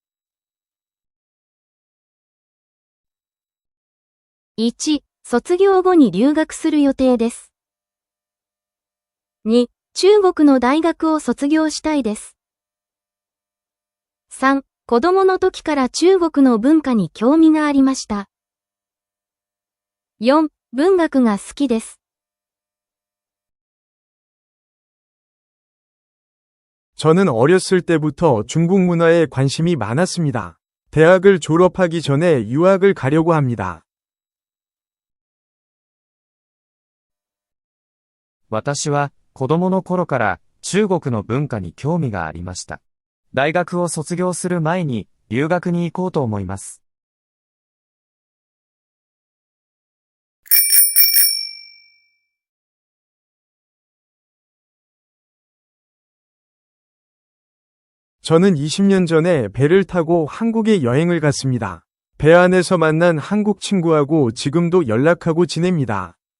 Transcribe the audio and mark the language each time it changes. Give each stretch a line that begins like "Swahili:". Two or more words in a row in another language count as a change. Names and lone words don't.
Japanese: 1、卒業後に留学する予定です。2、中国の大学を卒業したいです。3、子供の時から中国の文化に興味がありました。4、文学が好きです。
Korean: 저는 어렸을 때부터 중국 문화에 관심이 많았습니다. 대학을 졸업하기 전에 유학을 가려고 합니다.
Japanese: 私は子供の頃から中国の文化に興味がありました。大学を卒業する前に留学に行こうと思います。
Korean: 저는 20년 전에 배를 타고 한국에 여행을 갔습니다. 배 안에서 만난 한국 친구하고 지금도 연락하고 지냅니다.